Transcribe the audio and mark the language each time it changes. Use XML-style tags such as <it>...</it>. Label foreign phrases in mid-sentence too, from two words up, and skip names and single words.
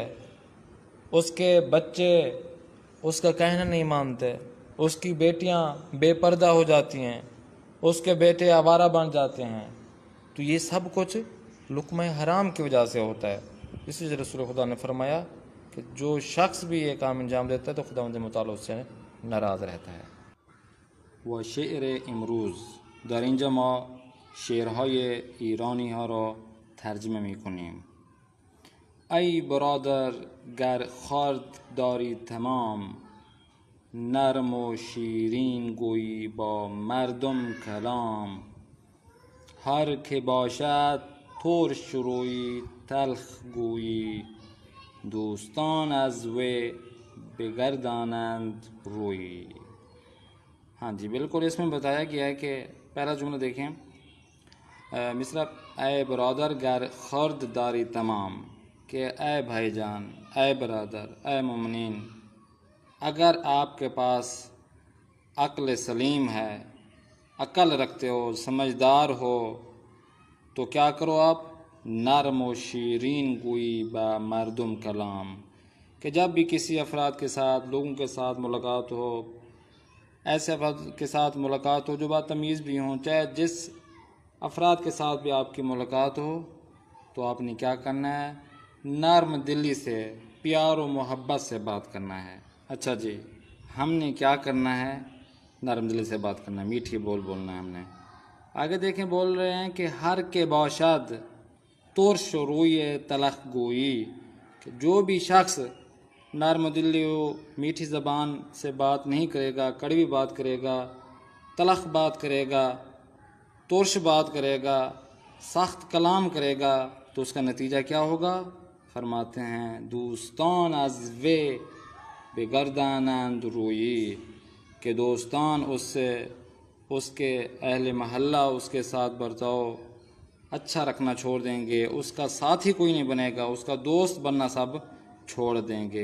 <ur>اس کے بچے اس کا کہنا نہیں مانتے، اس کی بیٹیاں بے پردہ ہو جاتی ہیں، اس کے بیٹے آوارہ بن جاتے ہیں. تو یہ سب کچھ لقمہ حرام کی وجہ سے ہوتا ہے. اس لیے رسول خدا نے فرمایا کہ جو شخص بھی یہ کام انجام دیتا ہے تو خداوند متعال اس سے ناراض رہتا ہے.</ur> <fa>و شعر امروز: در اینجا ما شعرهای ایرانی ها را ترجمه می کنیم. ای برادر گر خورد داری تمام، نرم و شیرین گویی با مردم کلام. هر که باشد ترش رویی تلخ گویی، دوستان از وی بگردانند روی.</fa> <ur>ہاں جی بالکل، اس میں بتایا گیا ہے کہ پہلا جملہ دیکھیں، مصرع:</ur> <fa>اے برادر گر خورد داری تمام،</fa> <ur>کہ اے بھائی جان، اے برادر، اے مومنین، اگر آپ کے پاس عقل سلیم ہے، عقل رکھتے ہو، سمجھدار ہو، تو کیا کرو آپ؟</ur> <fa>نرم و شیرین گوئی با مردم کلام،</fa> <ur>کہ جب بھی کسی افراد کے ساتھ، لوگوں کے ساتھ ملاقات ہو، ایسے افراد کے ساتھ ملاقات ہو جو بات تمیز بھی ہوں، چاہے جس افراد کے ساتھ بھی آپ کی ملاقات ہو، تو آپ نے کیا کرنا ہے؟ نرم دلی سے، پیار و محبت سے بات کرنا ہے. اچھا جی، ہم نے کیا کرنا ہے؟ نرم دلی سے بات کرنا ہے، میٹھی بول بولنا ہے ہم نے. آگے دیکھیں، بول رہے ہیں کہ</ur> <fa>ہر کے باشد ترش روی تلخ گوئی،</fa> <ur>کہ جو بھی شخص نرم دلی و میٹھی زبان سے بات نہیں کرے گا، کڑوی بات کرے گا، تلخ بات کرے گا، ترش بات کرے گا، سخت کلام کرے گا، تو اس کا نتیجہ کیا ہوگا؟ فرماتے ہیں</ur> <fa>دوستان از وے بگردانند روئی،</fa> <ur>کہ دوستان اس سے، اس کے اہل محلہ اس کے ساتھ برتاؤ اچھا رکھنا چھوڑ دیں گے، اس کا ساتھی کوئی نہیں بنے گا، اس کا دوست بننا سب چھوڑ دیں گے.</ur>